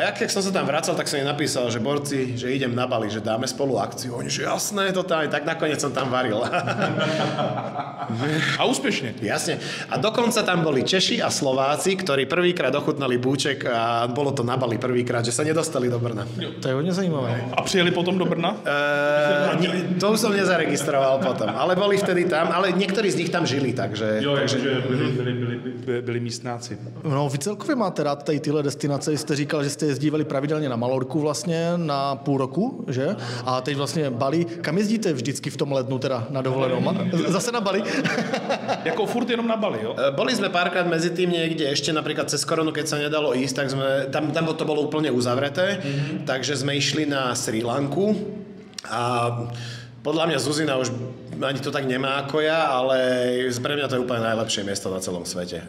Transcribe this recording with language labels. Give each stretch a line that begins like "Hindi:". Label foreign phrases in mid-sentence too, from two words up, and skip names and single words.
Slovak: A keď som sa tam vracal, tak som im napísal, že borci, že idem na Bali, že dáme spolu akciu. Oni, že jasné, totálne. Tak nakoniec som tam varil. A úspešne. Jasne. A dokonca tam boli Češi a Slováci, ktorí prvýkrát ochutnali búček a bolo to na Bali prvýkrát, že sa nedostali do Brna.
Czech: To je hodně zajímavé. A přijeli potom do Brna?
Slovak: To už som nezaregistroval potom, ale boli vtedy tam, ale niektorí z nich tam žili, takže...
Czech: Byli místnáci. No, vy celkově máte rád tady tyhle destinace. Jste říkal, že jste jezdívali pravidelně na Malorku vlastně na půl roku, že? A teď vlastně Bali. Kam jezdíte vždycky v tom lednu teda na dovolenou? Zase na Bali? Jako furt jenom na Bali, jo?
Slovak: Boli sme párkrát medzi tým niekde ešte, napríklad cez koronu, keď sa nedalo ísť, tak sme, tam to bolo úplne uzavreté, takže sme išli na Srí Lanku a podľa mňa Zuzina už ani to tak nemá ako ja, ale pre mňa to je úplne najlepšie miesto na celom svete.